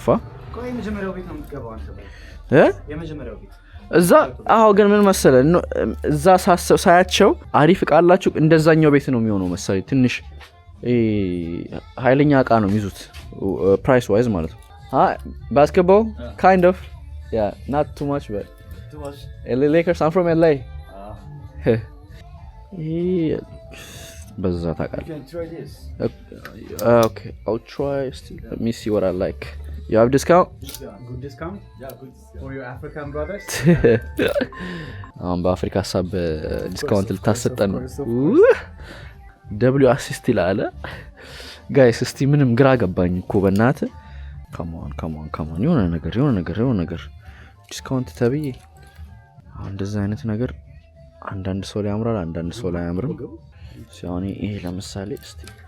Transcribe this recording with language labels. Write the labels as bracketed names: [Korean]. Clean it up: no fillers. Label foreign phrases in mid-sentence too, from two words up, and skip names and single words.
[Amharic] ቆይ መጀመሪያው ቤት ነው የምትገባው አንተ የመጀመሪያው ቤት እዛ ግን ምን መሰለህ እዛ ሳያቸው አሪፍ እቃ አላችሁ እንደዛኛው ቤት ነው የሚሆነው መሰለኝ። ትንሽ ኃይለኛ እቃ ነው የሚይዙት [English] price wise [Amharic] ማለት ነው። ባስኬትቦል [English] kind of yeah not too much but LA Lakers I'm from LA [Amharic] በዛ ታውቃለህ። [English] Okay I'll try let me see what I like. You have discount? Good discount? Yeah, good discount. For your African brothers? [Amharic] በአፍሪካ ሀሳብ ዲስካውንት ልታሰጠን ነው። ደብሊው አሲስት ይላል ጋይስ። እስቲ ምንም ግራ ገባኝ እኮ በእናትህ። ካሞን የሆነ ነገር ዲስካውንት ተብዬ እንደዚህ አይነት ነገር አንዳንድ ሰው ላይ ያምራል፣ አንዳንድ ሰው ላይ አያምርም። ሲሆን ይሄ ለምሳሌ እስቲ